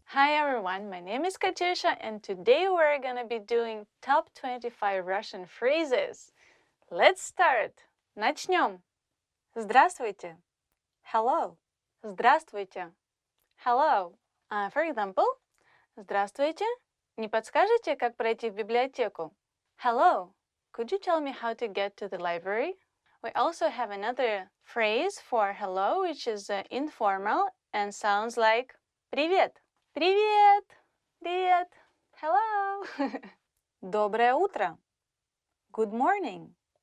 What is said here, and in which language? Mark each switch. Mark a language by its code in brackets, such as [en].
[en] Hi everyone, my name is Katyusha and today we're gonna be doing top 25 Russian phrases. Let's start! [ru] Начнем! Здравствуйте! [en] Hello! Здравствуйте! Hello! For example, Здравствуйте! [ru] Не подскажете, как пройти в библиотеку? [en] Hello! Could you tell me how to get to the library? We also have another phrase for hello, which is informal and sounds like Привет! [ru] Привет! Привет! [en] Hello! [ru] Доброе утро! [en] Good morning!